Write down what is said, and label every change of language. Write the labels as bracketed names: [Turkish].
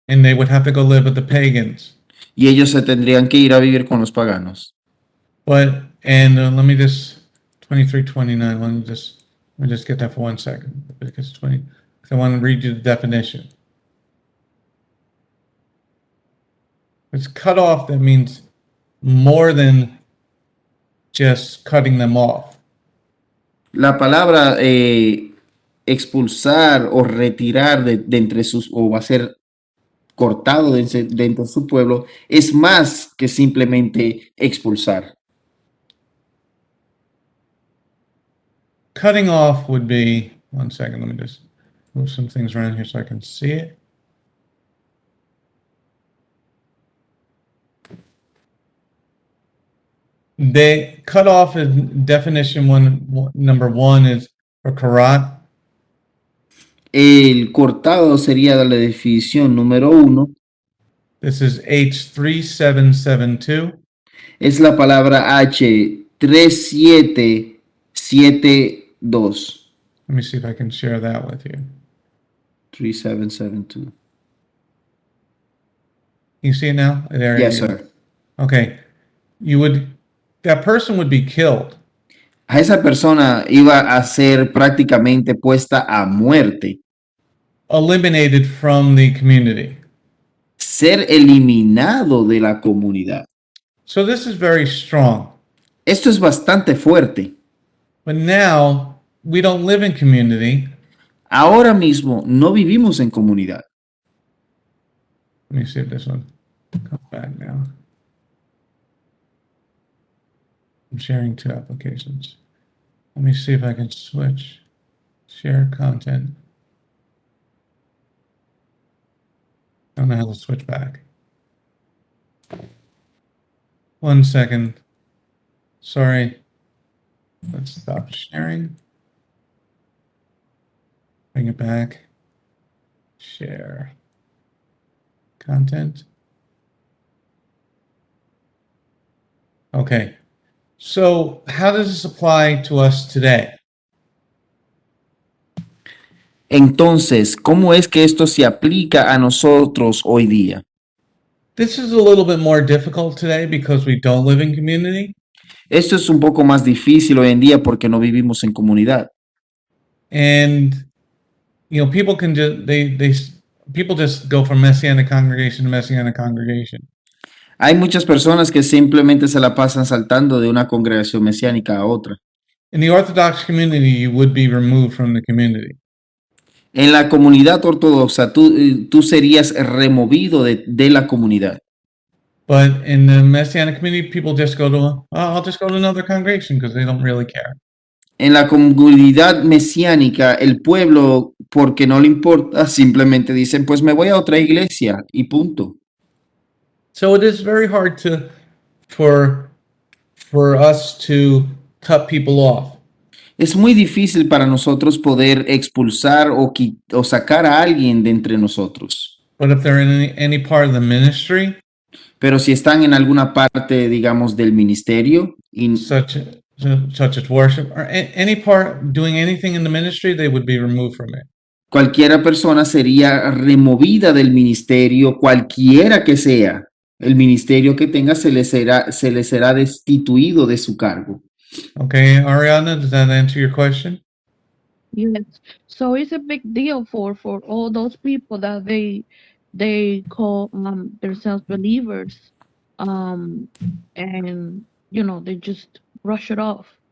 [English] and they would have to go live with the pagans. [Spanish] y ellos se tendrían que ir a vivir con los paganos. [English] But, and let me just, 23:29, let me just get that for 1 second, because 'cause I want to read you the definition. It's cut off, that means more than just cutting them off. [Spanish] La palabra expulsar o retirar de entre sus, o va a ser cortado dentro de su pueblo, es más que simplemente expulsar. [English] Cutting off would be, 1 second, let me just move some things around here so I can see it. They cut off in definition number one is for karat. [Spanish] El cortado sería la definición número 1. [English] This is H3772. [Spanish] Es la palabra H3772. [English] Let me see if I can share that with you. 3772. You see it now? There Yes, you go. sir. Okay. That person would be killed. [Spanish] A esa persona iba a ser prácticamente puesta a muerte, [English] Eliminated from the community. [Spanish] ser eliminado de la comunidad. [English] So this is very strong. [Spanish] Esto es bastante fuerte. [English] But now we don't live in community. [Spanish] Ahora mismo no vivimos en comunidad. [English] Let me see if this one comes back now. I'm sharing 2 applications. Let me see if I can switch. Share content. I don't know how to switch back. 1 second. Sorry. Let's stop sharing. Bring it back. Share content. Okay. So how does this apply to us today? [Spanish] Entonces, ¿cómo es que esto se aplica a nosotros hoy día? [English] This is a little bit more difficult today because we don't live in community. [Spanish] Esto es un poco más difícil hoy en día porque no vivimos en comunidad. [English] And people can just people just go from Messianic congregation to Messianic congregation. [Spanish] Hay muchas personas que simplemente se la pasan saltando de una congregación mesiánica a otra. [English] In the Orthodox community, you would be removed from the community. [Spanish] En la comunidad ortodoxa, tú serías removido de la comunidad. [English] But in the Messianic community, people just go to, I'll just go to another congregation because they don't really care. [Spanish] En la comunidad mesiánica, el pueblo, porque no le importa, simplemente dicen, pues me voy a otra iglesia y punto. [English] So it is very hard for us to cut people off. [Spanish] Es muy difícil para nosotros poder expulsar o sacar a alguien de entre nosotros. [English] But if they're in any part of the ministry, [Spanish] Pero si están en alguna parte, digamos, del ministerio, y [English] such as worship or any part doing anything in the ministry, they would be removed from it. [Spanish] cualquiera persona sería removida del ministerio, cualquiera que sea el ministerio que tenga, se le será destituido de su cargo. [English] Okay, Ariana, does that answer your question? Yes. So it's a big deal for all those people that they call themselves believers, and they just brush it off.